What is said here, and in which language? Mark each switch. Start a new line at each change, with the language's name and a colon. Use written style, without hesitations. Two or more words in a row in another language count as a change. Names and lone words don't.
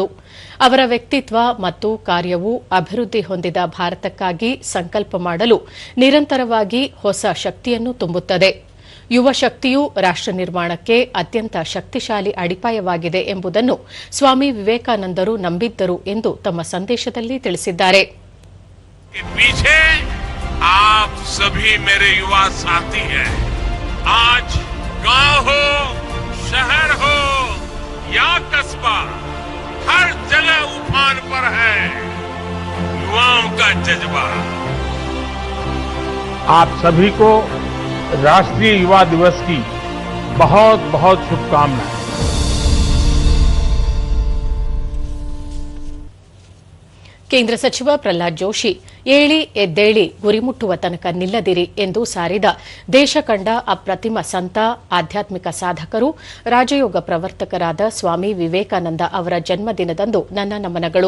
Kannada: ಅವರ ವ್ಯಕ್ತಿತ್ವ ಮತ್ತು ಕಾರ್ಯವು ಅಭಿವೃದ್ಧಿ ಹೊಂದಿದ ಭಾರತಕ್ಕಾಗಿ ಸಂಕಲ್ಪ ಮಾಡಲು ನಿರಂತರವಾಗಿ ಹೊಸ ಶಕ್ತಿಯನ್ನು ತುಂಬುತ್ತದೆ. ಯುವ ಶಕ್ತಿಯು ರಾಷ್ಟ್ರ ನಿರ್ಮಾಣಕ್ಕೆ ಅತ್ಯಂತ ಶಕ್ತಿಶಾಲಿ ಅಡಿಪಾಯವಾಗಿದೆ ಎಂಬುದನ್ನು ಸ್ವಾಮಿ ವಿವೇಕಾನಂದರು ನಂಬಿದ್ದರು ಎಂದು ತಮ್ಮ ಸಂದೇಶದಲ್ಲಿ ತಿಳಿಸಿದ್ದಾರೆ.
Hindi: आप सभी मेरे युवा साथी हैं। आज गांव हो, शहर हो या कस्बा, हर जगह उफान पर है युवाओं का जज्बा। आप सभी को राष्ट्रीय युवा दिवस की बहुत बहुत शुभकामनाएं।
Kannada: ಕೇಂದ್ರ ಸಚಿವ ಪ್ರಹ್ಲಾದ್ ಜೋಶಿ ಏಳಿ ಎದ್ದೇಳಿ ಗುರಿ ಮುಟ್ಟುವ ತನಕ ನಿಲ್ಲದಿರಿ ಎಂದು ಸಾರಿದ ದೇಶ ಕಂಡ ಅಪ್ರತಿಮ ಸಂತ, ಆಧ್ಯಾತ್ಮಿಕ ಸಾಧಕರು, ರಾಜಯೋಗ ಪ್ರವರ್ತಕರಾದ ಸ್ವಾಮಿ ವಿವೇಕಾನಂದ ಅವರ ಜನ್ಮದಿನದಂದು ನನ್ನ ನಮನಗಳು.